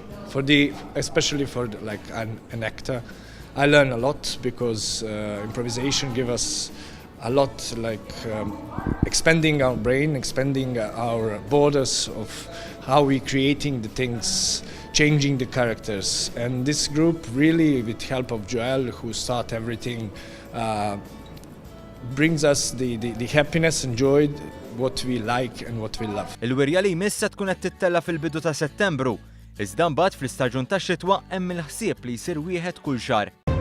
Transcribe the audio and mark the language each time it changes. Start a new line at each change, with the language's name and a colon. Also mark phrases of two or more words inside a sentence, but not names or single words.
English: Especially for like an actor, I learn a lot because improvisation gives us a lot, like expanding our brain, expanding our borders of how we creating the things, changing the characters. And this group really, with help of Joel, who start everything, brings us the happiness and joy, what we like and what we love.
Maltese: Il-wirja li jmiss se tkun qed tittella fil-bidu ta' Settembru, iżda mbagħad fl-istaġun tax-xitwa hemm il-ħsieb li jsir wieħed kull xahar.